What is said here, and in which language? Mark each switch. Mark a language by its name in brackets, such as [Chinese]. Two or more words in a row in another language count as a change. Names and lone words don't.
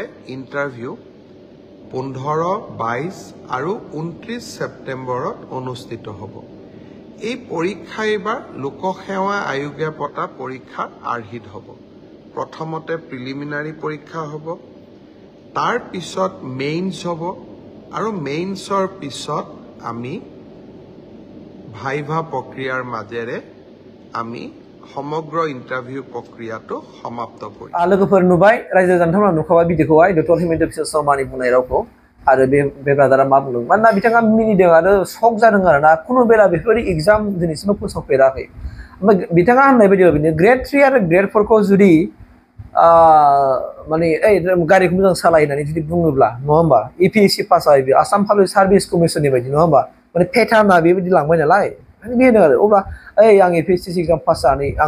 [Assamese] ইণ্টাৰভিউ 15, 22 আৰু 29 ছেপ্টেম্বৰত অনুষ্ঠিত হ'ব এই পৰীক্ষা এবাৰ লোকসেৱা আয়োগে পতা পৰীক্ষাৰ আৰ্হিত হ'ব প্ৰথমতে প্ৰিলিমিনাৰী পৰীক্ষা হ'ব তাৰ পিছত মেইনছ হ'ব আৰু মেইনছৰ পিছত আমি ভাইভা প্ৰক্ৰিয়াৰ মাজেৰে আমি সমগ্ৰ ইন্টাৰভিউ প্ৰক্ৰিয়াটো সমাপ্ত কৰি [Bodo] लोगोफोर नुबाय रायजो जान्थावना नुखाबाय भिडिअखौहाय डक्टर हेमन्त बिश्व शर्मानि बुंनाय रावखौ आरो बे ब्रादारा मा बुंदों मानोना बिथाङा मिनिदों आरो शक जादों आरोना खुनु बेला बेफोरबायदि एग्जाम दिनैसिमबो फोसावफेराखै ओमफ्राय बिथाङा होननाय बायदि बिदिनो ग्रेड 3 आरो ग्रेड 4 खौ जुदि माने गारिखौ मोजां सालाय होननानै जुदि बुङोब्ला नङा होमबा एपिएससि पास जायो आसाम पाब्लिक सार्भिस कमिसननि बायदि नङा होमबा माने पेटार्नआ बेबायदि लांबाय नालाय बे होनो आरो अब्ला आं एपिएससि एग्जाम पास जानानै आं